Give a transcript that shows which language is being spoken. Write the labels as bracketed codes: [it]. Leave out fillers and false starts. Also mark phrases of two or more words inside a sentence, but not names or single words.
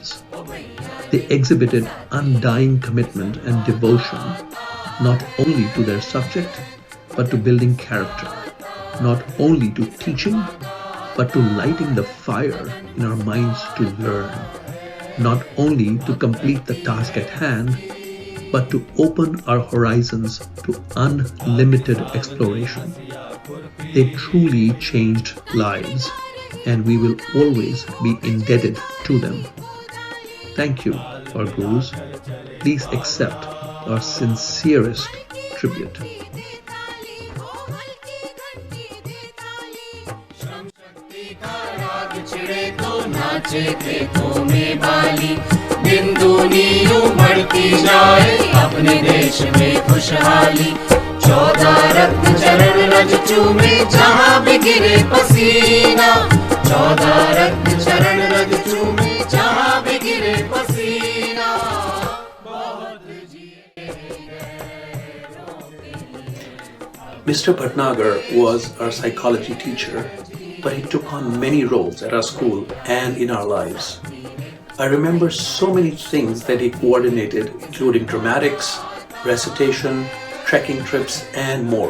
[en] They exhibited undying commitment and devotion, not only to their subject, but to building character, not only to teaching, but to lighting the fire in our minds to learn, not only to complete the task at hand, but to open our horizons to unlimited exploration. They truly changed lives, and we will always be indebted to them. Thank you, our Gurus. Please accept our sincerest tribute. [hi] नाचे खेतों में बाली दिन दूनी उमड़ती जाए अपने देश में खुशहाली 14 रत्न चरण रज चूमे जहाँ भी गिरे पसीना 14 रत्न चरण रज चूमे जहाँ भी गिरे पसीना [en] Mr. Bhatnagar was our psychology teacher, but he took on many roles at our school and in our lives. I remember so many things that he coordinated, including dramatics, recitation, trekking trips, and more.